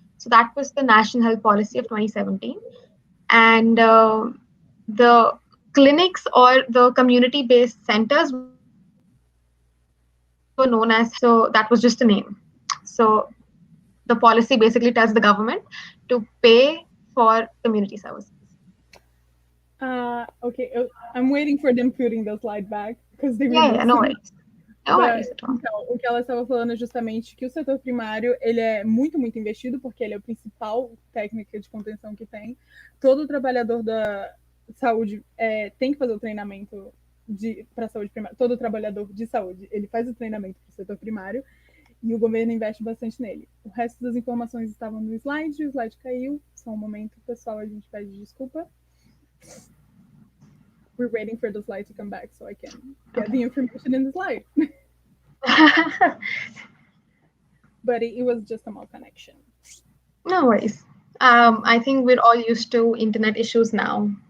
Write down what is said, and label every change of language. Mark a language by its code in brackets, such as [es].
[en] So that was the National Health Policy of 2017, and the clinics or the community-based centers were known as, so that was just a name. So the policy basically tells the government to pay for community services. Okay, I'm waiting for them putting the slide back because they Yeah, no worries. [pt] Então, o que ela estava falando é justamente que o setor primário ele é muito, muito investido, porque ele é a principal técnica de contenção que tem. Todo trabalhador da saúde tem que fazer o treinamento para a saúde primária. Todo trabalhador de saúde ele faz o treinamento para o setor primário e o governo investe bastante nele. O resto das informações estavam no slide, o slide caiu. Só um momento, pessoal, a gente pede desculpa. [en] We're waiting for the slide to come back so I can get the information in the slide. But it was just a malconnection. No worries. I think we're all used to internet issues now.